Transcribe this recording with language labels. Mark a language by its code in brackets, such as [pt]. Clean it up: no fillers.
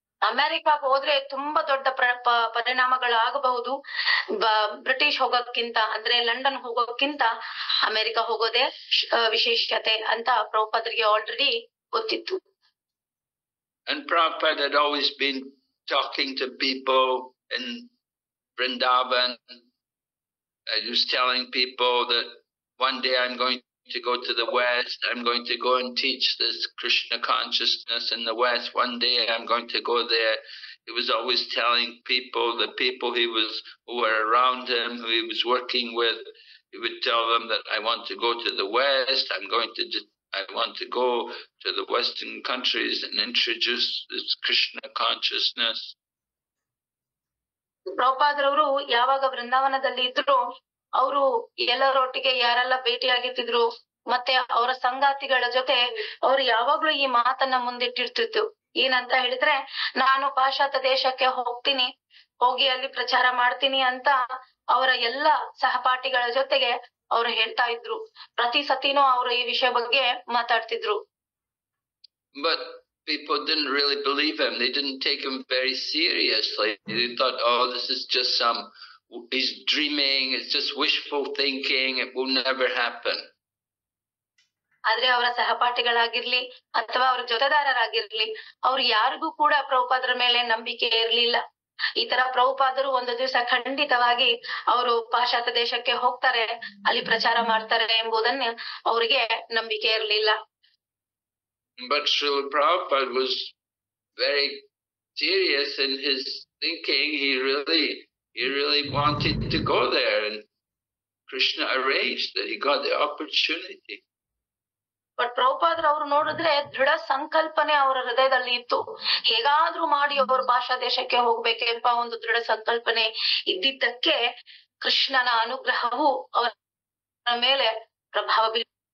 [kn] ಅಮೆರಿಕಾಗ್ ಹೋದ್ರೆ ತುಂಬಾ ದೊಡ್ಡ ಪರಿಣಾಮಗಳು ಆಗಬಹುದು. ಬ್ರಿಟಿಷ್ ಹೋಗೋಕ್ಕಿಂತ ಅಂದ್ರೆ ಲಂಡನ್ ಹೋಗೋಕ್ಕಿಂತ ಅಮೆರಿಕ ಹೋಗೋದೇ ವಿಶೇಷತೆ ಅಂತ ಪ್ರಭುಪಾದರಿಗೆ ಆಲ್ರೆಡಿ ಗೊತ್ತಿತ್ತು. [en] And Prabhupada had always been talking to people in Vrindavan. He was telling people that one day I'm going to go to the West, I'm going to go and teach this Krishna consciousness in the West. One day I'm going to go there. He was always telling people, the people who were around him, who he was working with, he would tell them that I want to go to the West, I want to go to the Western countries and introduce this Krishna consciousness. [kn] ಪ್ರಭುಪಾದರವರು ಯಾವಾಗ ವೃಂದಾವನದಲ್ಲಿ ಇದ್ರು, ಅವರು ಎಲ್ಲರೊಟ್ಟಿಗೆ ಯಾರೆಲ್ಲ ಭೇಟಿಯಾಗಿರ್ತಿದ್ರು ಮತ್ತೆ ಅವರ ಸಂಗಾತಿಗಳ ಜೊತೆ ಅವ್ರು ಯಾವಾಗ್ಲೂ ಈ ಮಾತನ್ನ ಮುಂದಿಟ್ಟಿರ್ತಿದ್ರು. ಏನಂತ ಹೇಳಿದ್ರೆ, ನಾನು ಪಾಶ್ಚಾತ್ಯ ದೇಶಕ್ಕೆ ಹೋಗ್ತೀನಿ, ಹೋಗಿ ಅಲ್ಲಿ ಪ್ರಚಾರ ಮಾಡ್ತೀನಿ ಅಂತ ಅವರ ಎಲ್ಲ ಸಹಪಾಠಿಗಳ ಜೊತೆಗೆ ಅವ್ರು ಹೇಳ್ತಾ ಇದ್ರು. ಪ್ರತಿ ಸತಿನೂ ಅವರು ಈ ವಿಷಯ ಬಗ್ಗೆ ಮಾತಾಡ್ತಿದ್ರು. [en] But people didn't really believe him. They didn't take him very seriously. They thought, oh, this is just he's dreaming, it's just wishful thinking, it will never happen. [kn] ಆದ್ರೆ ಅವರ ಸಹಪಾಠಿಗಳಾಗಿರ್ಲಿ ಅಥವಾ ಅವರ ಜೊತೆದಾರರಾಗಿರ್ಲಿ, ಅವ್ರು ಯಾರಿಗೂ ಕೂಡ ಪ್ರಭುಪಾದರ ಮೇಲೆ ನಂಬಿಕೆ ಇರ್ಲಿಲ್ಲ. ಈ ತರ ಪ್ರಭುಪಾದರು ಒಂದು ದಿವಸ ಖಂಡಿತವಾಗಿ ಅವರು ಪಾಶ್ಚಾತ್ಯ ದೇಶಕ್ಕೆ ಹೋಗ್ತಾರೆ, ಅಲ್ಲಿ ಪ್ರಚಾರ ಮಾಡ್ತಾರೆ ಎಂಬುದನ್ನ ಅವರಿಗೆ ನಂಬಿಕೆ ಇರ್ಲಿಲ್ಲ. [en] But Srila Prabhupada was very serious in his thinking. He really wanted to go there, and Krishna arranged that he got the opportunity. [kn] But ಪ್ರಭುಪಾದರು ಅವ್ರು ನೋಡಿದ್ರೆ ದೃಢ ಸಂಕಲ್ಪನೆ ಅವರ ಹೃದಯದಲ್ಲಿ ಇತ್ತು. ಹೇಗಾದ್ರೂ ಮಾಡಿ ಅವರು ಭಾಷಾ ದೇಶಕ್ಕೆ ಹೋಗ್ಬೇಕೆಂಬ ಒಂದು ದೃಢ ಸಂಕಲ್ಪನೆ ಇದ್ದಿದ್ದಕ್ಕೆ ಕೃಷ್ಣನ ಅನುಗ್ರಹವು ಅವರ ಮೇಲೆ ಪ್ರಭಾವ ಬೀರಿತು.